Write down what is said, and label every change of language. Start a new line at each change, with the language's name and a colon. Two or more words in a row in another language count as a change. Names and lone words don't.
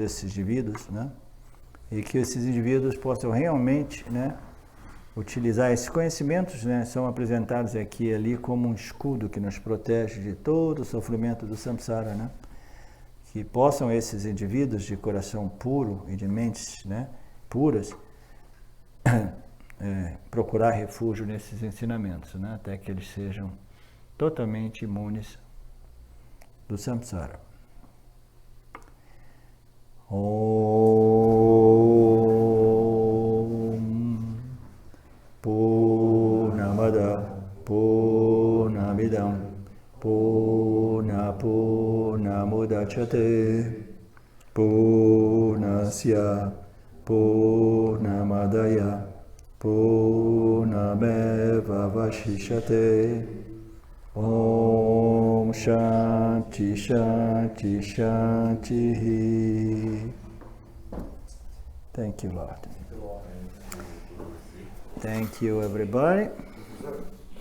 Portuguese: esses indivíduos, né, e que esses indivíduos possam realmente, né, utilizar esses conhecimentos, né, são apresentados aqui e ali como um escudo que nos protege de todo o sofrimento do samsara, né, que possam esses indivíduos de coração puro e de mentes, né, puras procurar refúgio nesses ensinamentos, né, até que eles sejam totalmente imunes do samsara.
Sanskrit: Om Purnamada Purnamidam Purnamudachyate Purnasya Purnamadaya Purnameva Vashishyate. Om Shanti Shanti Shanti.
English: Thank you, Lord. Thank you, everybody.